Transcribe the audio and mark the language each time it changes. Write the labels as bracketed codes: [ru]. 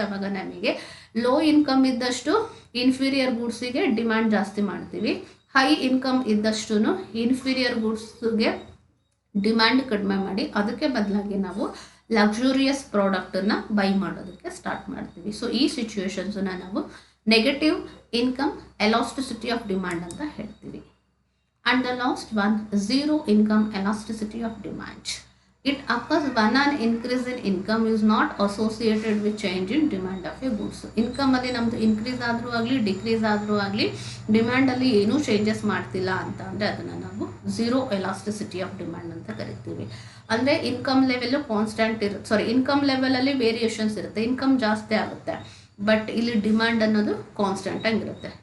[kn] ಆವಾಗ ನಮಗೆ low income ಇದ್ದಷ್ಟು ಇನ್ಫೀರಿಯರ್ ಗೂಡ್ಸಿಗೆ ಡಿಮ್ಯಾಂಡ್ ಜಾಸ್ತಿ ಮಾಡ್ತೀವಿ, ಹೈ ಇನ್ಕಮ್ ಇದ್ದಷ್ಟು ಇನ್ಫೀರಿಯರ್ ಗೂಡ್ಸ್ಗೆ ಡಿಮ್ಯಾಂಡ್ ಕಡಿಮೆ ಮಾಡಿ ಅದಕ್ಕೆ ಬದಲಾಗಿ ನಾವು ಲಕ್ಸುರಿಯಸ್ ಪ್ರಾಡಕ್ಟನ್ನು ಬೈ ಮಾಡೋದಕ್ಕೆ ಸ್ಟಾರ್ಟ್ ಮಾಡ್ತೀವಿ. ಸೊ ಈ ಸಿಚುವೇಶನ್ಸನ್ನ ನಾವು negative income elasticity of demand ಅಂತ ಹೇಳ್ತೀವಿ. [en] And the last one, zero income elasticity of demand. It occurs when an increase in income is not associated with change in demand of a goods. [kn] Income ಅಲ್ಲಿ ನಮ್ಮದು increase ಆದರೂ ಆಗಲಿ decrease ಆದರೂ ಆಗಲಿ ಡಿಮ್ಯಾಂಡಲ್ಲಿ ಏನೂ changes ಮಾಡ್ತಿಲ್ಲ ಅಂತ ಅಂದರೆ ಅದನ್ನು ನಾವು ಝೀರೋ ಎಲಾಸ್ಟಿಸಿಟಿ ಆಫ್ ಡಿಮ್ಯಾಂಡ್ ಅಂತ ಕರಿತೀವಿ. ಅಂದರೆ ಇನ್ಕಮ್ ಲೆವೆಲ್ಲು ಕಾನ್ಸ್ಟೆಂಟ್ ಇರುತ್ತೆ, ಇನ್ಕಮ್ ಲೆವೆಲಲ್ಲಿ ವೇರಿಯೇಷನ್ಸ್ ಇರುತ್ತೆ, ಇನ್ಕಮ್ ಜಾಸ್ತಿ ಆಗುತ್ತೆ ಬಟ್ ಇಲ್ಲಿ ಡಿಮ್ಯಾಂಡ್ ಅನ್ನೋದು ಕಾನ್ಸ್ಟೆಂಟ್ ಆಗಿರುತ್ತೆ.